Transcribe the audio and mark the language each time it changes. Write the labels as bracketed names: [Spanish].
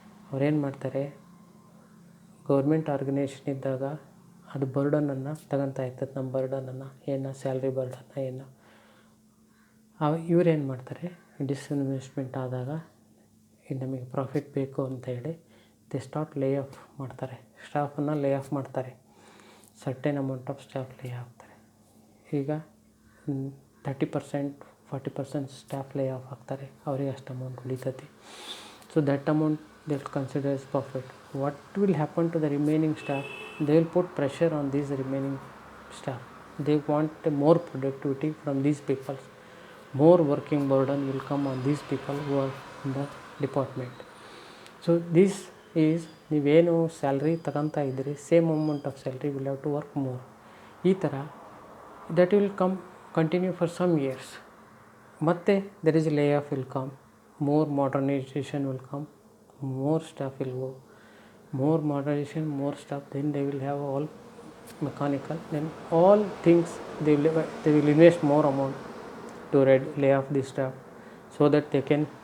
[Kannada] ಅವ್ರೇನು ಮಾಡ್ತಾರೆ, government organisation ಇದ್ದಾಗ ಅದು ಬರ್ಡನನ್ನು ತಗೊತಾ ಇರ್ತದೆ, ನಮ್ಮ ಬರ್ಡನನ್ನು ಏನು ಸ್ಯಾಲ್ರಿ ಬರ್ಡನ್ನ ಏನು ಇವ್ರೇನು ಮಾಡ್ತಾರೆ, ಡಿಸ್ಇನ್ವೆಸ್ಟ್ಮೆಂಟ್ ಆದಾಗ ನಮಗೆ ಪ್ರಾಫಿಟ್ ಬೇಕು ಅಂತ ಹೇಳಿ ದೇ ಸ್ಟಾರ್ಟ್ ಲೇ ಆಫ್ ಮಾಡ್ತಾರೆ, ಸ್ಟಾಫನ್ನು ಲೇ ಆಫ್ ಮಾಡ್ತಾರೆ. ಸರ್ಟೆನ್ ಅಮೌಂಟ್ ಆಫ್ ಸ್ಟಾಫ್ ಲೇ ಆಗ್ತಾರೆ. ಈಗ 30% 40% ಸ್ಟಾಫ್ ಲೇ ಆಫ್ ಆಗ್ತಾರೆ, ಅವರಿಗೆ ಅಷ್ಟು amount ಉಳಿತೈತಿ. [English] So that amount they will consider as profit. What will happen to the remaining staff? They will put pressure on these remaining staff. They want more productivity from these people. More working burden will come on these people who are in the department. So this is [Kannada] ನೀವೇನು salary ತಗೊತಾ ಇದ್ದೀರಿ, [English] Same amount of salary will have to work more. [Kannada] ಈ ಥರ [English] that will continue for some years. ಮತ್ತೆ there is a layoff will come, more modernization will come, more staff will go, more modernization, more staff, then they will have all mechanical, then all things they will invest more amount to lay off the staff so that they can